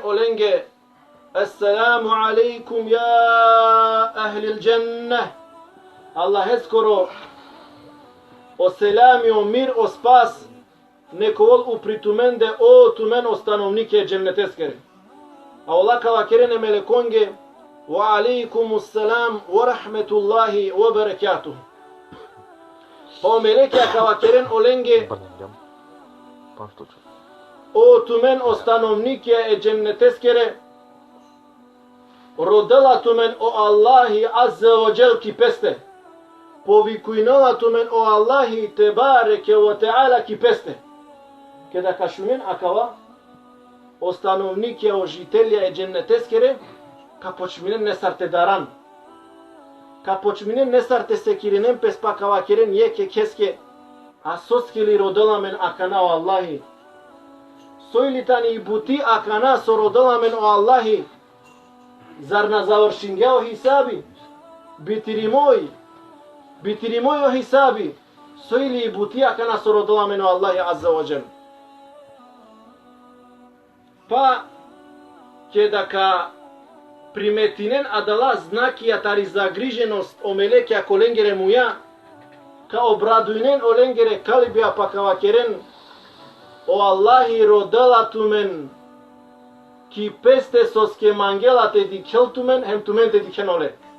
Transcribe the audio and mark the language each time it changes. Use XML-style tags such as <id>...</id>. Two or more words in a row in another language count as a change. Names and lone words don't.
<rom>olenge</rom> <ar>السلام عليكم يا أهل الجنة</ar> <rom>Allah eskoro o selami, o mir, o spas neko vol upritumende o tumen o stanovnike dženneteskere a ola kavakeren melekonge</rom> <ar>وعليكم السلام ورحمة الله وبركاته.</ar> <rom>Pa melekja kavakeren olenge o tumen o stanovnike e cenneteskere rodela tumen o Allahi</rom> <ar>عز وجل</ar> <rom>ki peste povikujnala tumen o Allahi</rom> <ar>تبارك وتعالى</ar> <rom>ki peste kada kašumen akava o stanovnike o žitelja e cenneteskere ka počminen nesarte daran. Ka počminen nesarte sekirinen pes pa kavakeren yeke keske a soskeli rodolamen akana o Allahi. Soilitani buti akana so rodolamen o Allahi. Zar na završinge o hisabi? Bitirimoj o hisabi. Soili buti akana so rodolamen o Allahi</rom> <ar>عز وجل.</ar> <rom>Pa keda ka primetinen adala znakija tari zagriženost o melekja kolengere muja ka obradujnen o lengere kalibija pa kavakeren o Allahi rodala tumen ki peste soske mangela te dikel tumen hem tumen te diken ole</rom>